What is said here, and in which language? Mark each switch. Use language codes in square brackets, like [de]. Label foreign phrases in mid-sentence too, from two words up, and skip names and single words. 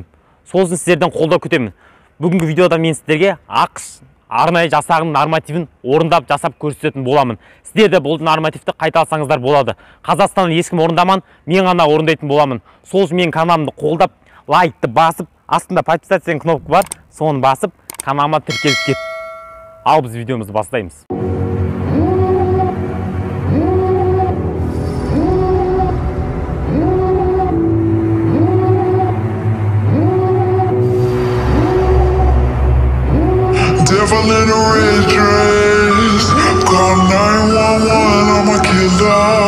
[kk] Сосын сіздерден қолдау күтемін. Бүгінгі видеода мен сіздерге ақш арнайы жасағының нормативін орындап жасап көрсететін боламын. Сіздер де бұл нормативті қайталасаңыздар болады. Қазақстаннан ешкім орындаман, мен ғана орындайтын боламын. Сол үшін менің каналымды қолдап, лайкты басып, астында подписаться деген кнопка бар, соны басып, каналыма тіркеліп кет. Ал біз видеомызды бастаймыз. [en] Devil in a red dress, call 911, I'm a killer.